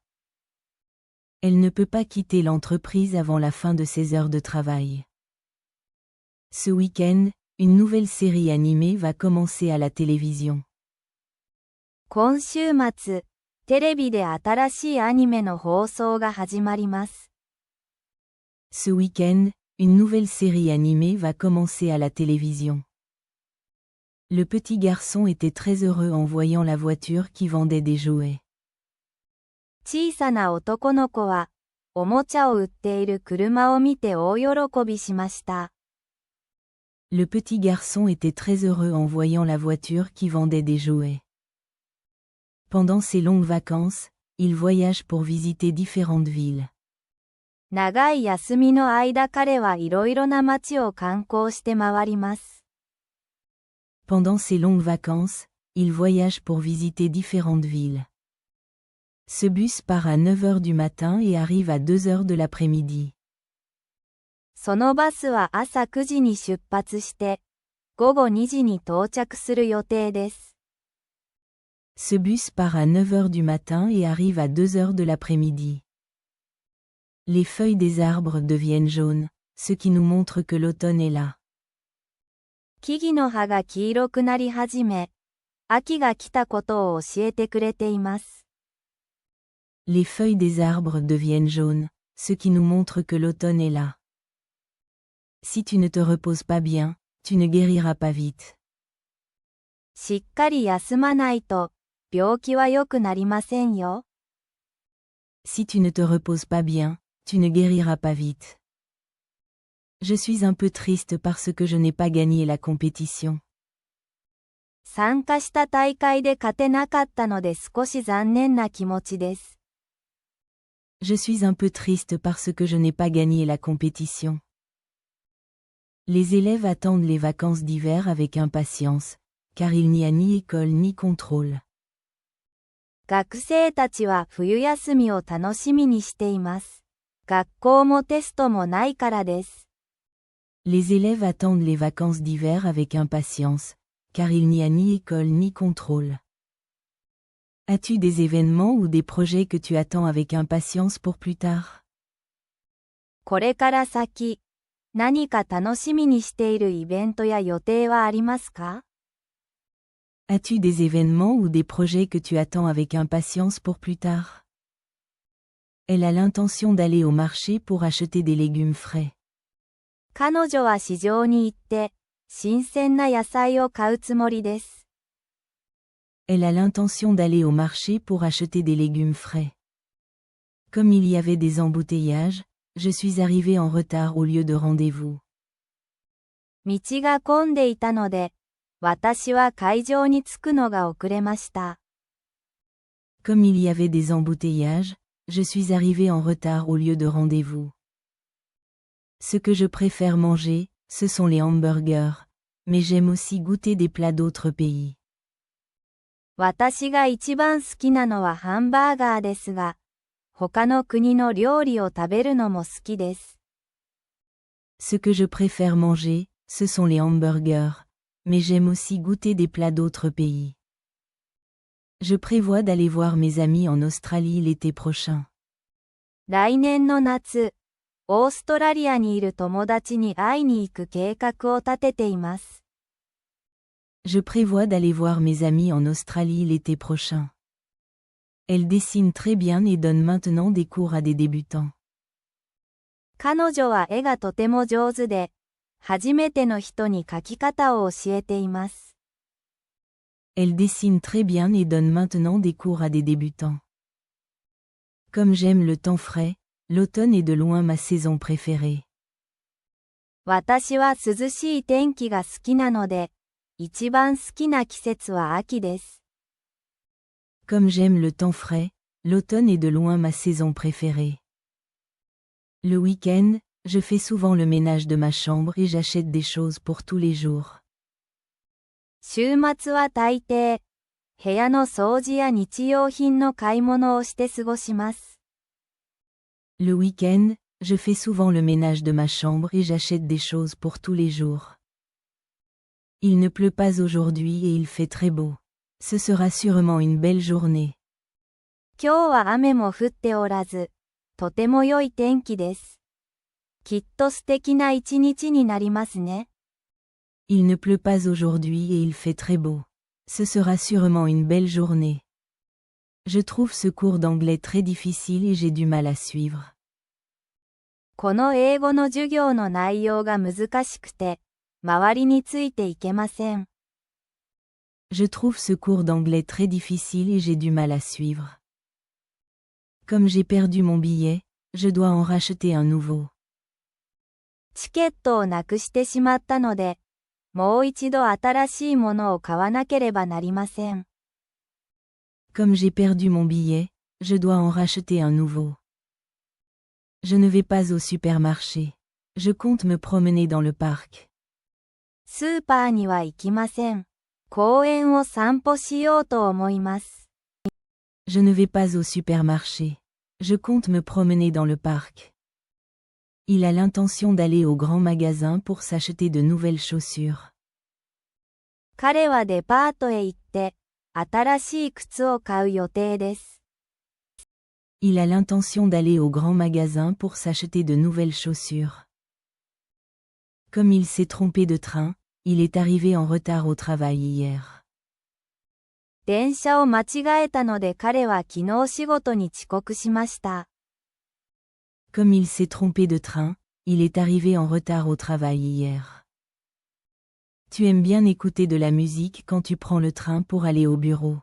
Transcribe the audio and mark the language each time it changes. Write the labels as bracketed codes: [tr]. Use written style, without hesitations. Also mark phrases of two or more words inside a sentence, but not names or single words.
[fr] Elle ne peut pas quitter l'entreprise avant la fin de ses heures de travail. Ce week-end, une nouvelle série animée va commencer à la télévision. [ja] 今週末、テレビで新しいアニメの放送が始まります。 [fr] Ce week-end, une nouvelle série animée va commencer à la télévision. Le petit garçon était très heureux en voyant la voiture qui vendait des jouets. [ja] 小さな男の子は、おもちゃを売っている車を見て大喜びしました。 [fr] Le petit garçon était très heureux en voyant la voiture qui vendait des jouets. Pendant ses longues vacances, il voyage pour visiter différentes villes. [ja] 長い休みの間彼はいろいろな街を観光して回ります。 [fr] Pendant ses longues vacances, il voyage pour visiter différentes villes. Ce bus part à 9 heures du matin et arrive à 2 heures de l'après-midi. [ja] そのバスは朝9時に出発して、午後2時に到着する予定です。 [fr] Ce bus part à 9 heures du matin et arrive à 2 heures de l'après-midi. Les feuilles des arbres deviennent jaunes, ce qui nous montre que l'automne est là. [ja] 木々の葉が黄色くなり始め、秋が来たことを教えてくれています。 [fr] Les feuilles des arbres deviennent jaunes, ce qui nous montre que l'automne est là. Si tu ne te reposes pas bien, tu ne guériras pas vite. [ja] しっかり休まないと、病気は良くなりませんよ。 [fr] Si tu ne te reposes pas bien, tu ne guériras pas vite. Je suis un peu triste parce que je n'ai pas gagné la compétition. [ja] 参加した大会で勝てなかったので少し残念な気持ちです。 [fr] Je suis un peu triste parce que je n'ai pas gagné la compétition. Les élèves attendent les vacances d'hiver avec impatience, car il n'y a ni école ni contrôle. [ja] 学生たちは冬休みを楽しみにしています。学校もテストもないからです。 [fr] Les élèves attendent les vacances d'hiver avec impatience, car il n'y a ni école ni contrôle. As-tu des événements ou des projets que tu attends avec impatience pour plus tard? [ja] これから先、何か楽しみにしているイベントや予定はありますか？ [fr] As-tu des événements ou des projets que tu attends avec impatience pour plus tard? Elle a l'intention d'aller au marché pour acheter des légumes frais. [ja] 彼女は市場に行って、新鮮な野菜を買うつもりです。 [fr] Elle a l'intention d'aller au marché pour acheter des légumes frais. Comme il y avait des embouteillages, je suis arrivé en retard au lieu de rendez-vous. [ja] 道が混んでいたので、私は会場に着くのが遅れました。 [fr] Comme il y avait des embouteillages, je suis arrivé en retard au lieu de rendez-vous. Ce que je préfère manger, ce sont les hamburgers, mais j'aime aussi goûter des plats d'autres pays. [ja] 私が一番好きなのはハンバーガーですが、他の国の料理を食べるのも好きです。 [fr] Ce que je préfère manger, ce sont les hamburgers, mais j'aime aussi goûter des plats d'autres pays. Je prévois d'aller voir mes amis en Australie l'été prochain. [ja] 来年の夏、オーストラリアにいる友達に会いに行く計画を立てています。 [fr] Je prévois d'aller voir mes amis en Australie l'été prochain. Elle dessine très bien et donne maintenant des cours à des débutants. [ja] 彼女は絵がとても上手で、初めての人に描き方を教えています。 [fr] Elle dessine très bien et donne maintenant des cours à des débutants. Comme j'aime le temps frais, l'automne est de loin ma saison préférée. [ja] 私は涼しい天気が好きなので、一番好きな季節は秋です。 [fr] Comme j'aime le temps frais, l'automne est de loin ma saison préférée. Le week-end, je fais souvent le ménage de ma chambre et j'achète des choses pour tous les jours. [ja] 週末は大抵、 部屋の掃除や日用品の買い物をして過ごします。 [fr] Le week-end, je fais souvent le ménage de ma chambre et j'achète des choses pour tous les jours. Il ne pleut pas aujourd'hui et il fait très beau. Ce sera sûrement une belle journée. [ja] 今日は雨も降っておらず、とても良い天気です。きっと素敵な一日になりますね。 [fr] Il ne pleut pas aujourd'hui et il fait très beau. Ce sera sûrement une belle journée. Je trouve ce cours d'anglais très difficile et j'ai du mal à suivre. [ja] この英語の授業の内容が難しくて、周りについていけません。 [fr] Je trouve ce cours d'anglais très difficile et j'ai du mal à suivre. Comme j'ai perdu mon billet, je dois en racheter un nouveau. [ja] チケットをなくしてしまったので、もう一度新しいものを買わなければなりません。 [fr] Comme j'ai perdu mon billet, je dois en racheter un nouveau. Je ne vais pas au supermarché. Je compte me promener dans le parc. [ja] スーパーには行きません。公園を散歩しようと思います。 [fr] Je ne vais pas au supermarché. Je compte me promener dans le parc. Il a l'intention d'aller au grand magasin pour s'acheter de nouvelles chaussures. [ja] 彼はデパートへ行って、新しい靴を買う予定です。 [fr] Il a l'intention d'aller au grand magasin pour s'acheter de nouvelles chaussures. Comme il s'est trompé de train, il est arrivé en retard au travail hier. [ja] 電車を間違えたので彼は昨日仕事に遅刻しました。 [fr] Comme il s'est trompé de train, il est arrivé en retard au travail hier. Tu aimes bien écouter de la musique quand tu prends le train pour aller au bureau.